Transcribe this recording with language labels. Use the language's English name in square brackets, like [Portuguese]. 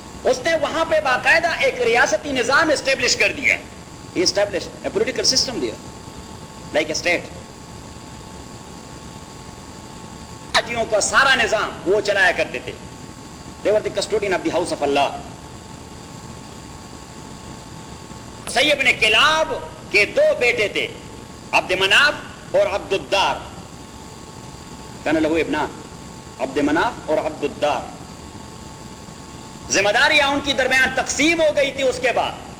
[Urdu] اس نے وہاں پہ باقاعدہ ایک ریاستی نظام اسٹیبلش کر دیا. [English] Establish a political system دیا like a state. [Urdu] قاضیوں کا سارا نظام وہ چلایا کرتے تھے. [English] They were the custodian of the house of اللہ. [Urdu] Syed bin club کے دو بیٹے تھے عبد مناف اور عبد الدار. کہنے لگو ابنا عبد مناف اور عبد الدار. ذمہ داریاں ان کی درمیان تقسیم ہو گئی تھی اس کے بعد.